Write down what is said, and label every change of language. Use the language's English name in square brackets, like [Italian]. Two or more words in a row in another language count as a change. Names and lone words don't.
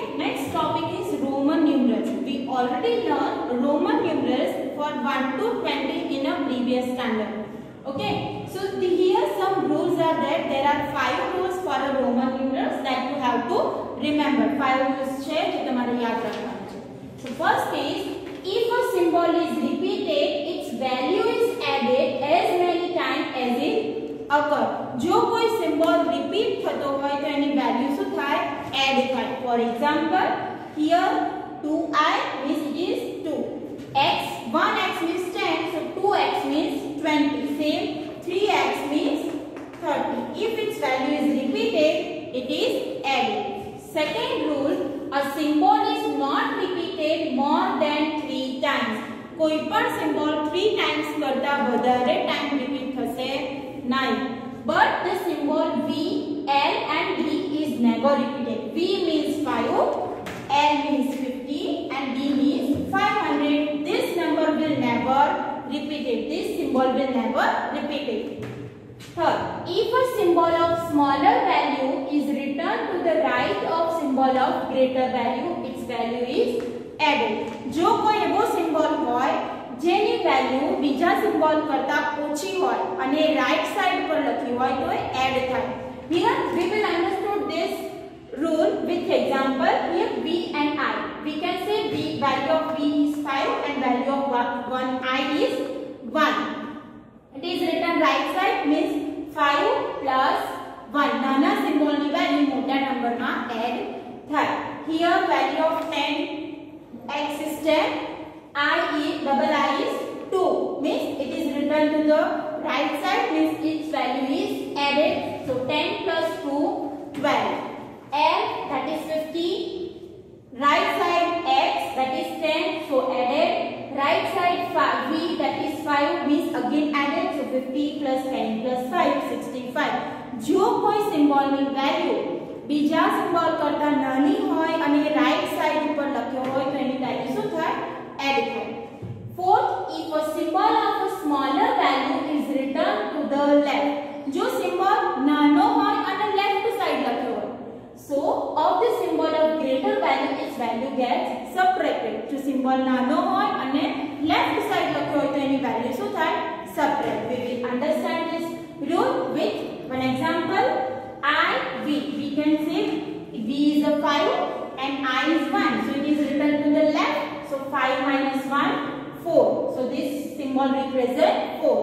[English] Next topic is Roman numerals. We already learned Roman numerals for 1 to 20 in a previous standard. Okay. So here some rules are there. There are 5 rules for a Roman numerals that you have to remember. [Gujarati] 5 rules છે જે તમારે યાદ રાખવાના છે. [English] So first is, if a symbol is repeated, its value is added as many times as it occur. [Gujarati] જો કોઈ [English] symbol repeat [Gujarati] થતો હોય તો એની વેલ્યુ શું થાય? એડ થાય. [English] For example, here 2i means it is 2. x, 1x means 10, so 2x means 20. Same, 3x means 30. If its value is repeated, it is added. Second rule, a symbol is not repeated more than 3 times. [Gujarati] કોઈ પણ સિમ્બોલ 3 times કરતા વધારે ટાઈમ રિપીટ થશે નહીં. [English] But the symbol V, L and D is never repeated. V means 5, L means 50 and D means 500. This number will never repeat it. This symbol will never repeat it. Third, if a symbol of smaller value is returned to the right of symbol of greater value, its value is added. [Gujarati] જો કોઈ એવો સિમ્બોલ હોય જેની વેલ્યુ બીજા સિમ્બોલ કરતા ઓછી હોય અને [English] right side [Gujarati] પર લખી હોય તો એ એડ થાય. [English] Here we will understand this rule with example. Here V and I. We can say V, value of V is 5 and value of one I is 1. It is written right side means 5 plus 1. [Gujarati] નાના સિમ્બોલની વેલ્યુ મોટા નંબરમાં એડ થાય. [English] Here value of 10 x is 10. Double I is 2 means it is written to the right side means its value is added. So 10 plus 2, 12. L that is 50. Right side x that is 10 so added. Right side V that is 5 means again added. So 50 plus 10 plus 5, 65. [Gujarati] જો કોઈ સિમ્બોલની વેલ્યુ બીજા સિમ્બોલ કરતા નાની હોય અને [English] right side [Gujarati] ઉપર લખ્યો હોય તો એની વેલ્યુ શું થાય? Add થાય. [English] Fourth, if a symbol of a smaller value is returned to the left. [Gujarati] જો symbol નાનો હોય અને [English] left side [Gujarati] લખ્યો હોય. [English] So, of the symbol of greater value, its value gets subtracted. [Gujarati] જો symbol નાનો હોય અને [English] left side [Gujarati] લખ્યો હોય તો એની વેલ્યુ શું થાય? [English] subtract. We will understand this rule with one example. We can say V is a 5 and I is 1. So it is written to the left. So 5 minus 1, 4. So this symbol represents 4.